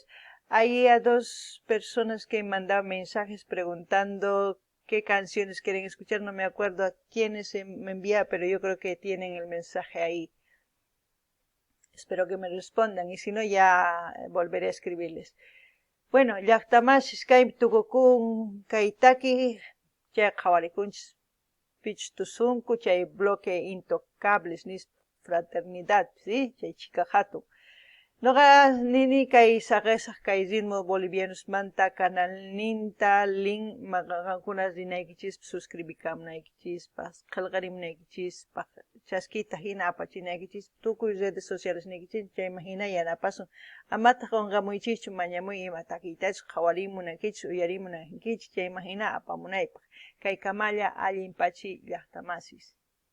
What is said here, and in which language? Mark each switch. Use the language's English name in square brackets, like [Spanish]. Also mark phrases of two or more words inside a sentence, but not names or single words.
[Spanish] Hay a 2 personas que han mandado mensajes preguntando qué canciones quieren escuchar. No me acuerdo a quiénes me envía, pero yo creo que tienen el mensaje ahí. Espero que me respondan y si no ya volveré a escribirles. Bueno, [Quechua] llaqtamas Skype tukukun kaitaki chay qhawarikunchis pichtusunku chay bloque Intocables nis fraternidad, ¿sí? Chay chica hatun. Noqa nini kay saqesaq kay Ritmos Bolivianos manta canal ninta link maqankunas rinaykichis suscribikamunaykichispaq qillqarimunaykichispaq chaskita hina apachinaykichis tukuy [Spanish] redes sociales [Quechua] naykichis chayman hina yanapasun amataq qunqamuychikchu mañamuy ima takiytachus qhawarimunaykichis uyarimunaykichis chayman hina apamunaypaq kay kamalla allinpachi llaqtamasis.